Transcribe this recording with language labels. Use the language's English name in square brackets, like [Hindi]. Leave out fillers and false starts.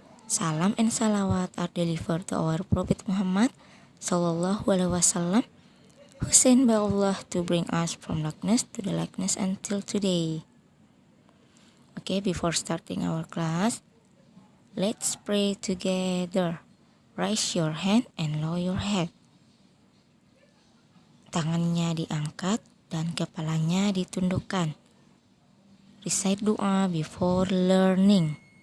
[English] Salam and salawat are delivered to our Prophet Muhammad Sallallahu Alaihi Wasallam, who sent by Allah to bring us from darkness to the likeness until today. Okay, before starting our class, let's pray together. Raise your hand and lower your head. [Indonesian] Tangannya diangkat dan kepalanya ditundukkan. [English] Recite doa before learning.